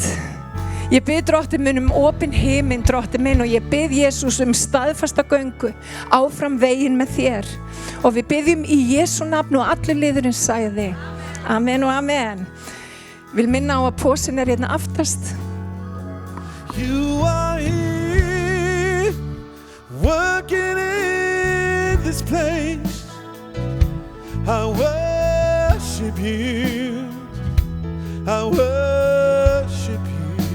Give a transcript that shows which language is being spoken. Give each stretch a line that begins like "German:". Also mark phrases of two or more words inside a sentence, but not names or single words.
Icelandic: Ég bið, Drottinn minn, opinn himinn, Drottinn minn, og ég bið Jesús staðfasta göngu áfram veginn með þér. Og við biðjum í Jesú nafn og allir liðurinn sagði. Amen og amen. Vil minna á að pósin hérna aftast.
English: You are here, working in this place. I worship you. I worship you.